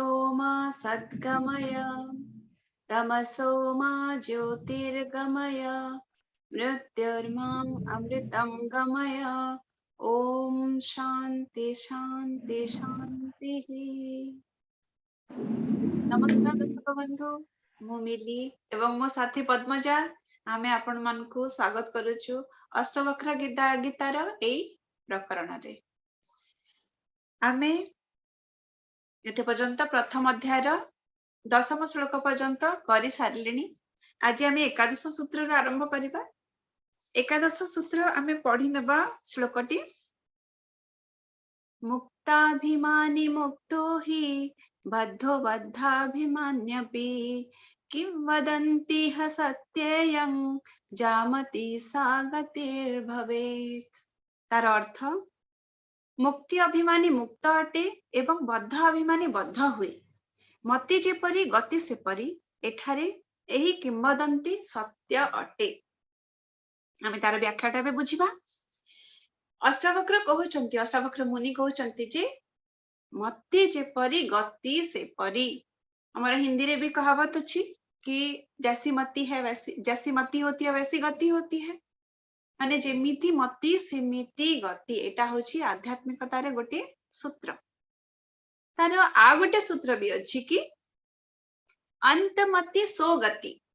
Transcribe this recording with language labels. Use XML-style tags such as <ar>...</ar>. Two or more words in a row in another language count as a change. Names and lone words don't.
<sa>मा सद्गमय तमसो मा ज्योतिर्गमय मृत्युर्माम् अमृतं गमय। ॐ शान्ति शान्ति शान्तिः।</sa> <or>ନମସ୍କାର ଦର୍ଶକ ବନ୍ଧୁ, ମୁଁ ମିଲି ଏବଂ ମୋ ସାଥୀ ପଦ୍ମଜା ଆମେ ଆପଣ ମାନଙ୍କୁ ସ୍ୱାଗତ କରୁଛୁ ଅଷ୍ଟବକ୍ର ଗୀତାର ଏଇ ପ୍ରକରଣ ରେ। ଆମେ ଏତେ ପର୍ଯ୍ୟନ୍ତ ପ୍ରଥମ ଅଧ୍ୟାୟର ଦଶମ ଶ୍ଳୋକ ପର୍ଯ୍ୟନ୍ତ କରି ସାରିଲେଣି। ଆଜି ଆମେ ଏକାଦଶ ସୂତ୍ର ରେ ଆରମ୍ଭ କରିବା। ଏକାଦଶ ସୂତ୍ର ଆମେ ପଢ଼ି ନେବା ଶ୍ଳୋକଟି</or> <sa>मुक्ताभिमानी मुक्तो हि बद्धो बद्धाभिमान्यपि किं वदन्ति ह सत्येयं जामति सा गतिर्भवेत्।</sa> <or>ତାର ଅର୍ଥ ମୁକ୍ତି ଅଭିମାନୀ ମୁକ୍ତ ଅଟେ ଏବଂ ବଦ୍ଧ ଅଭିମାନୀ ବଦ୍ଧ ହୁଏ, ମତି ଯେପରି ଗତି ସେପରି ଏଠାରେ ଏହି କିମ୍ବଦନ୍ତୀ ସତ୍ୟ ଅଟେ। ଆମେ ତାର ବ୍ୟାଖ୍ୟାଟା ବି ବୁଝିବା। ଅଷ୍ଟାବକ୍ର କହୁଛନ୍ତି, ଅଷ୍ଟାବକ୍ର ମୁନି କହୁଛନ୍ତି ଯେ ମତି ଯେପରି ଗତି ସେପରି।</or> <hi>हमारा हिंदी रे भी कहावत अछि कि जैसी मति है वैसी, जैसी मति होती है वैसी गति होती है।</hi> <or>ମାନେ ଯେମିତି ମତି ସେମିତି ଗତି, ଏଟା ହେଉଛି ଆଧ୍ୟାତ୍ମିକତା ରେ ଗୋଟେ ସୂତ୍ର। ତାର ଆଉ ଗୋଟେ ସୂତ୍ର ବି ଅଛି କି ଅନ୍ତମତି ସୋ ଗତି।</or>